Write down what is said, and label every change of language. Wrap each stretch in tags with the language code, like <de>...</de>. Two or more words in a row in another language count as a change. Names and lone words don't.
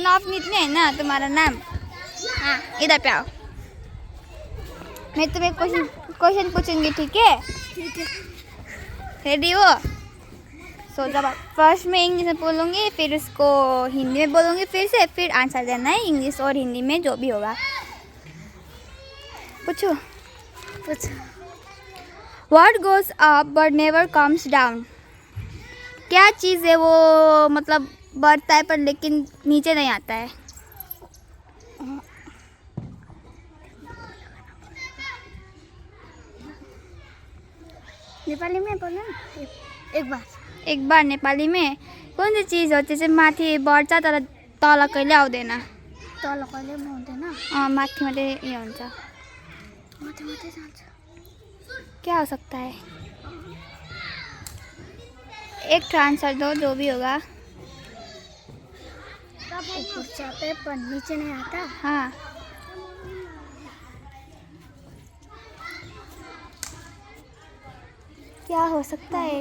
<hi>नापनीत नहीं है ना तुम्हारा नाम? हाँ, इधर पे आओ, मैं तुम्हें क्वेश्चन पूछूंगी, ठीक है? रेडी हो? सो जब फर्स्ट में इंग्लिश में बोलूँगी, फिर उसको हिंदी में बोलूँगी, फिर आंसर देना है इंग्लिश और हिंदी में, जो भी होगा। पूछो।</hi> <en>What goes up but never comes down?</en> <hi>क्या चीज़ है वो, मतलब बढ़ता है पर लेकिन नीचे नहीं आता है? नेपाली में बोलो एक बार</hi> <ne>नेपाली में कुन चाहिँ चिज हो त्यो चाहिँ माथि बढ्छ तर तल कहिले आउँदैन? तल कहिले पनि हुँदैन, माथि मात्रै यो हुन्छ। माथि माथि जान्छ।</ne> <hi>क्या हो सकता है? एक आंसर दो, जो भी होगा। ऊपर जाता है पर नीचे नहीं आता। हाँ, क्या हो सकता है?</hi>